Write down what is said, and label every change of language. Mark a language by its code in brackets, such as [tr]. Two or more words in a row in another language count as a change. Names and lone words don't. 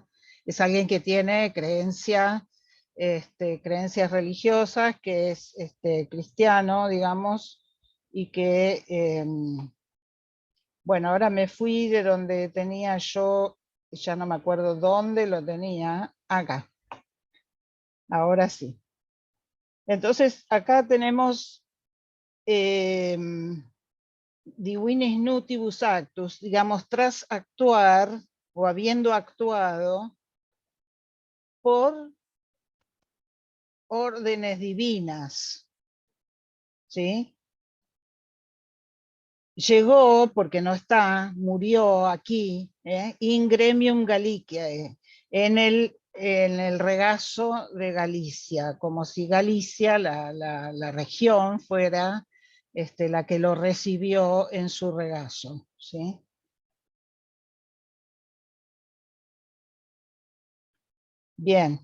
[es] Es alguien que tiene creencias religiosas, que es cristiano, digamos, y que, bueno, ahora me fui de donde tenía yo, ya no me acuerdo dónde lo tenía, acá. Ahora sí. Entonces, acá tenemos [la] divinis nutibus actus, [es] digamos, tras actuar o habiendo actuado por órdenes divinas, ¿sí? Llegó, porque no está, murió aquí, [la] in gremium Gallicae, [es] en el regazo de Galicia, como si Galicia, la región, fuera la que lo recibió en su regazo, ¿sí? Bien.